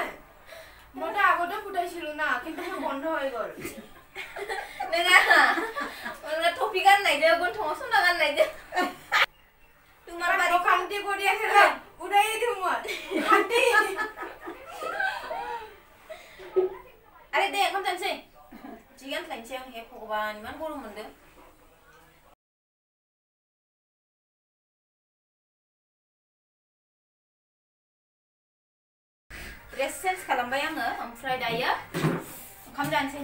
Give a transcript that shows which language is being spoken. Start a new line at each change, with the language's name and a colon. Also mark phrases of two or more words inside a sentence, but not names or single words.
Bangla: মতে আগতে ফুটাইছিল না, কিন্তু বন্ধ হয়ে গেল।
Bodo: नोङा ओरैनो टपि गाननायदो, गन्थङाव सना गाननायदो।
Bangla: তোমার বাড়ি খান্তি করে আছে না, উড়াই দিমু খান্তি। আরে দে
Bodo: ओंखाम जानोसै। जि गानस्लायनोसै आं। हे भगबान, इमान गरम मोनदों।
English: dress change
Bodo: खालामबाय आङो। ओमफ्राय दायो ओंखाम जानोसै।